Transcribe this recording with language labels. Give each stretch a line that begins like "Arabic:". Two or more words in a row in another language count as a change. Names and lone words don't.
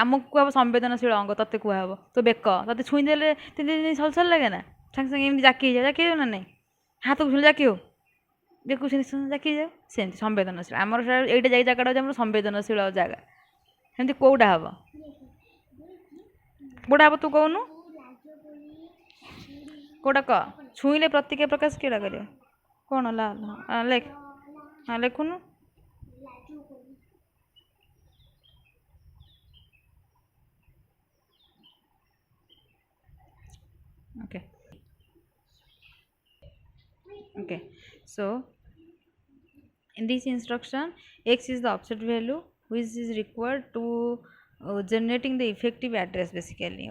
Odia: ଆମକୁ କୁହାହବ ସମ୍ବେଦନଶୀଳ ଅଙ୍ଗ, ତତେ କୁହାହବ ତୋ ବେକ, ତତେ ଛୁଇଁଦେଲେ ସଲସଲ ଲାଗେ ନା, ସାଙ୍ଗେ ସାଙ୍ଗେ ଏମିତି ଜାକି ହେଇଯାଉ, ଜାକି ହେଇଯାଉ ନା ନାହିଁ, ହାତକୁ ଛୁଇଁଲେ ଜାକି ହଉ, ବେକକୁ ଛୁଇଁଲେ ଜାକି ହେଇଯାଉ, ସେମିତି ସମ୍ବେଦନଶୀଳ ଆମର ଏଇଟା ଯାଇ ଜାଗାଟା ହେଉଛି ଆମର ସମ୍ବେଦନଶୀଳ ଜାଗା। ସେମିତି କେଉଁଟା ହବ, କେଉଁଟା ହବ ତୁ କହୁନୁ, କେଉଁଟା କହ? ଛୁଇଁଲେ ପ୍ରତିକ୍ରିୟା ପ୍ରକାଶ କେଉଁଟା କରିବ? କ'ଣ ଲେଖ, ହଁ ଲେଖୁନୁ।
English: Okay, okay, so in this instruction x is the offset value which is required to generating the effective address basically.